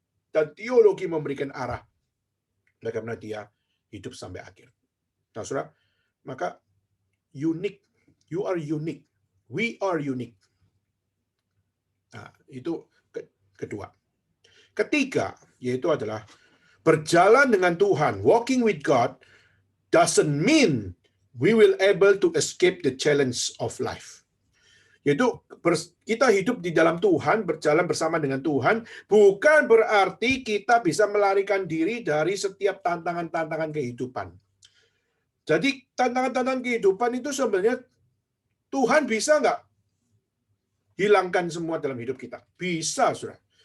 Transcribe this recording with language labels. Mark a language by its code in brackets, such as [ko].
[id] Dan teologi memberikan arah bagaimana dia hidup sampai akhir. Nah, saudara, maka [en] unique. You are unique. We are unique. [id] Nah, itu kedua. Ketiga, yaitu adalah berjalan dengan Tuhan, [en] walking with God, doesn't mean we will able to escape the challenge of life. [id] Yaitu kita hidup di dalam Tuhan, berjalan bersama dengan Tuhan, bukan berarti kita bisa melarikan diri dari setiap tantangan-tantangan kehidupan. Jadi tantangan-tantangan kehidupan itu sebenarnya Tuhan bisa nggak hilangkan semua dalam hidup kita? Bisa, saudara.